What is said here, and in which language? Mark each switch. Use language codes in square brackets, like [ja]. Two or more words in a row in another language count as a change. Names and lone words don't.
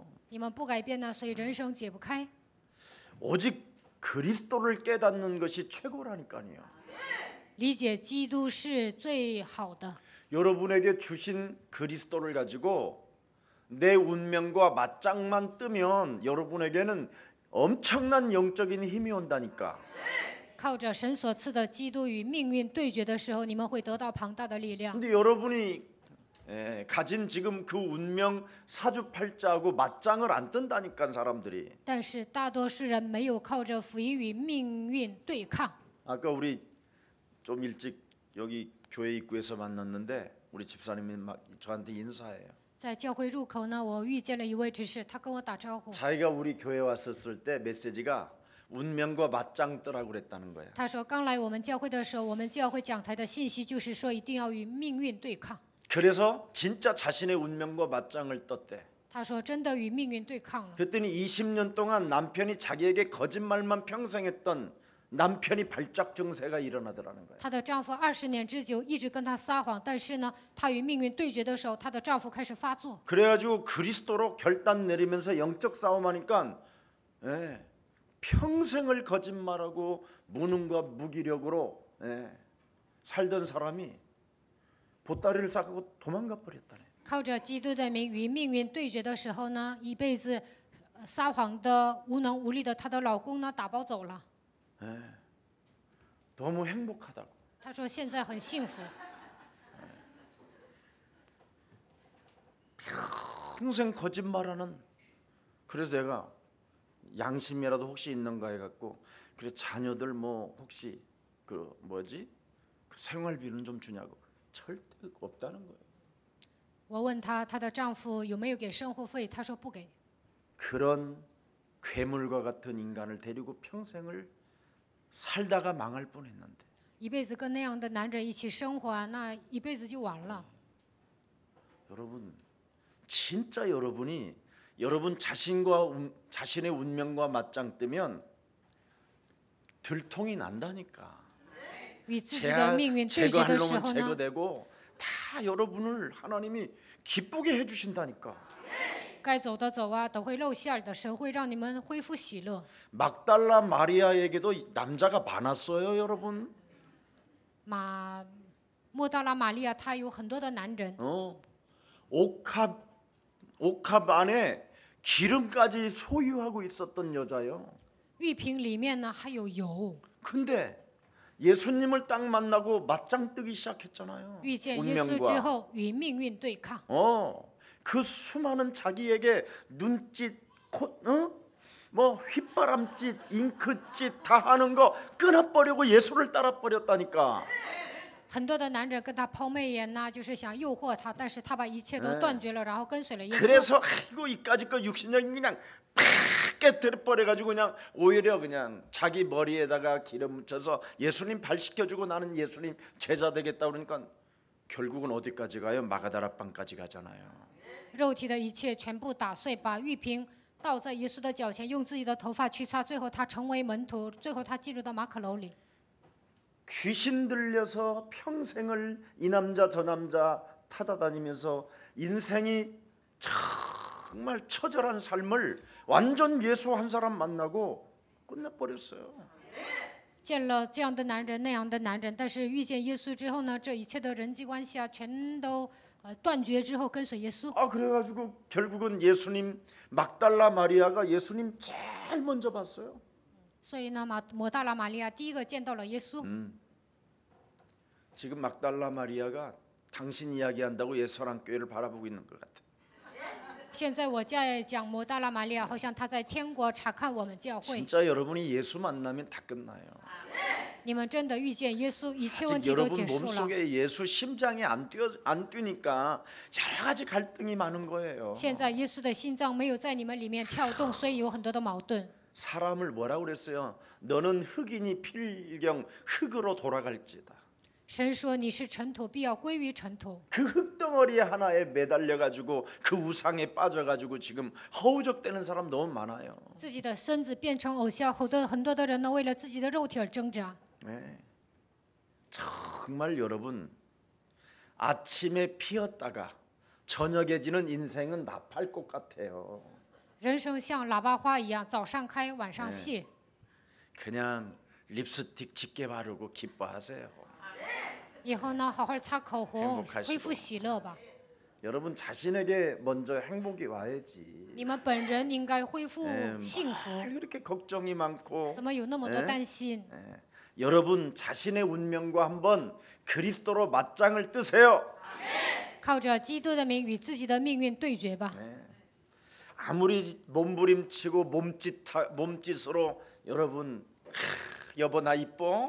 [zh] 你们不改变呢，所以人生解不开。 [ko] 오직 그리스도를 깨닫는 것이 최고라니까요. [zh] 理解基督是最好的。 [ko] 여러분에게 주신 그리스도를 가지고 내 운명과 맞짱만 뜨면 여러분에게는 엄청난 영적인 힘이 온다니까. [zh] 靠着神所赐的基督与命运对决的时候，你们会得到庞大的力量。 [ko] 근데 여러분이 가진 지금 그 운명 사주팔자하고 맞짱을 안 뜬다니까 사람들이. [zh] 但是大多数人没有靠着福音与命运对抗。 [ko] 아까 우리 좀 일찍 여기 교회 입구에서 만났는데 우리 집사님이 막 저한테 인사해요. [zh] 在教会入口呢，我遇见了一位执事，他跟我打招呼。 [ko] 자기가 우리 교회 왔었을 때 메시지가 운명과 맞짱 뜨라고 그랬다는 거야. [zh] 他说，刚来我们教会的时候，我们教会讲台的信息就是说，一定要与命运对抗。 [ko] 그래서 진짜 자신의 운명과 맞짱을 떴대. [zh] 他说，真的与命运对抗了。 [ko] 그랬더니 20년 동안 남편이 자기에게 거짓말만 평생 했던 남편이 발작 증세가 일어나더라는 거예요. [zh] 她的丈夫20年之久一直跟她撒谎，但是呢，她与命运对决的时候，她的丈夫开始发作。 [ko] 그래가지고 그리스도로 결단 내리면서 영적 싸움하니까 평생을 거짓말하고 무능과 무기력으로 살던 사람이 보따리를 싸고 도망가 버렸다네. [zh] 靠着基督的名与命运对决的时候呢，一辈子撒谎的、无能无力的她的老公呢，打包走了。 [ko] 너무 행복하다고. [zh] 她说现在很幸福， [ko] 평생 거짓말하는. 그래서 내가 양심이라도 혹시 있는가 해갖고 그래 자녀들 뭐 혹시 그 뭐지 그 생활비는 좀 주냐고. 절대 없다는 거예요. [zh] 我问她，她的丈夫有没有给生活费？她说不给。 [ko] 그런 괴물과 같은 인간을 데리고 평생을 살다가 망할 뻔했는데. [zh] 一辈子跟那样的男人一起生活啊，那一辈子就完了。 [ko] 여러분, 진짜 여러분이 여러분 자신의 운명과 맞짱 뜨면 들통이 난다니까. [zh] 与自己的命运对决的 [ko] 제거할 [zh] 时 [ko] 놈은 [zh] 候呢， [ko] 제거되고 다 여러분을 하나님이 기쁘게 해주신다니까. [zh] 该走的走啊，都会露馅儿的，神会让你们恢复喜乐。 [ko] 막달라 마리아에게도 남자가 많았어요, 여러분. [zh] 莫大拉玛利亚她有很多的男人， [ko] 옥합 안에 기름까지 소유하고 있었던 여자요. [zh] 玉瓶里面呢还有油。 [ko] 근데 예수님을 딱 만나고 맞짱 뜨기 시작했잖아요. [zh] 遇见耶稣之后，与命运对抗。 [ko] 그 수많은 자기에게 눈짓, 뭐 휘바람짓, 잉크짓 다 하는 거 끊어버리고 예수를 따라버렸다니까. [zh] 很多的男人跟他抛媚眼呐，就是想诱惑他，但是他把一切都断绝了，然后跟随了耶稣。 [ko] 그래서 아이고 이까짓 거 육신적인 그냥 팍 깨뜨려버려가지고 그냥 오히려 그냥 자기 머리에다가 기름 묻혀서 예수님 발 씻겨주고 나는 예수님 제자 되겠다 그러니까 결국은 어디까지 가요? 마가다라방까지 가잖아요. [zh] 肉体的一切全部打碎，把玉瓶倒在耶稣的脚前，用自己的头发去擦，最后他成为门徒，最后他进入到马可楼里。 [ko] 귀신 들려서 평생을 이 남자 저 남자 타다다니면서 인생이 정말 처절한 삶을 완전 예수 한 사람 만나고 끝내버렸어요. [zh] 见了这样的男人那样的男人，但是遇见耶稣之后呢，这一切的人际关系啊，全都断绝之后跟随耶稣。 [ko] 그래가지고 결국은 예수님 막달라 마리아가 예수님 제일 먼저 봤어요. [zh] 所以呢，抹大拉玛利亚第一个见到了耶稣。 [ko] 지금 막달라 마리아가 당신 이야기한다고 예수랑 교회를 바라보고 있는 것 같아. [zh] 现在我在讲抹大拉玛利亚，好像他在天国查看我们教会。 [ko] 진짜 여러분이 예수 만나면 다 끝나요. [zh] 你们真的遇见耶稣，一切问 [ko] 아직 [zh] 题都 [ko] 여러분 [zh] 结束了。 [ko] 몸속에 예수 심장이 안 뛰니까 여러 가지 갈등이 많은 거예요. [zh] 现在耶稣的心脏没有在你们里面跳动，所以有很多的矛盾。 [ko] 사람을 뭐라고 그랬어요? 너는 흙이니 필경 흙으로 돌아갈지다. [zh] 神说你是尘土，必要归于尘土。 [ko] 그 흙덩어리 하나에 매달려 가지고 그 우상에 빠져 가지고 지금 허우적대는 사람 너무 많아요. [zh] 自己的身子变成偶像，很多的人呢，为了自己的肉体而挣扎。 [ko] 네. 정말 여러분 아침에 피었다가 저녁에 지는 인생은 나팔꽃 같아요. [zh] 人生像喇叭花一样，早上开，晚上谢。 [ko] 그냥 립스틱 짙게 바르고 기뻐하세요. [zh] 以后呢，好好擦口红， [ko] 행복하시고 [zh] 恢复喜乐吧。 [ko] 여러분 자신에게 먼저 행복이 와야지. [zh] 你们本人应该恢复幸福， [ko] 이렇게 걱정이 많고 [zh] 怎么有那么多担心？ [ko] 여러분 자신의 운명과 한번 그리스도로 맞짱을 뜨세요. [zh] 靠着基督的名与自己的命运对决吧。 [ko] 아무리 몸부림치고 몸짓으로 여러분 여보 나 이뻐?